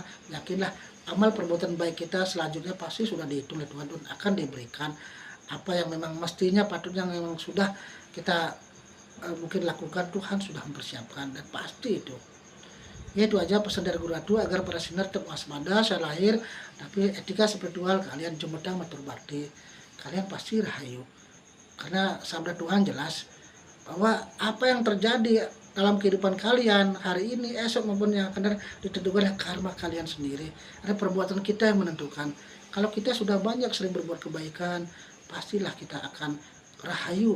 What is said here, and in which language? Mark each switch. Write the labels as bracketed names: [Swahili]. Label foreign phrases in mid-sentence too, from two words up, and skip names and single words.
[Indonesian] Yakinlah amal perbuatan baik kita selanjutnya pasti sudah dihitung oleh Tuhan dan akan diberikan. Apa yang memang mestinya patutnya memang sudah kita mungkin lakukan, Tuhan sudah mempersiapkan dan pasti itu. Ya itu aja pesan dari Guru Atu agar para sinar tetap waspada saya lahir, tapi etika spiritual kalian jemedang matur bakti, kalian pasti rahayu. Karena sabda Tuhan jelas bahwa apa yang terjadi dalam kehidupan kalian hari ini, esok maupun yang akan datang ditentukan oleh karma kalian sendiri. Ada perbuatan kita yang menentukan. Kalau kita sudah banyak sering berbuat kebaikan, pastilah kita akan rahayu.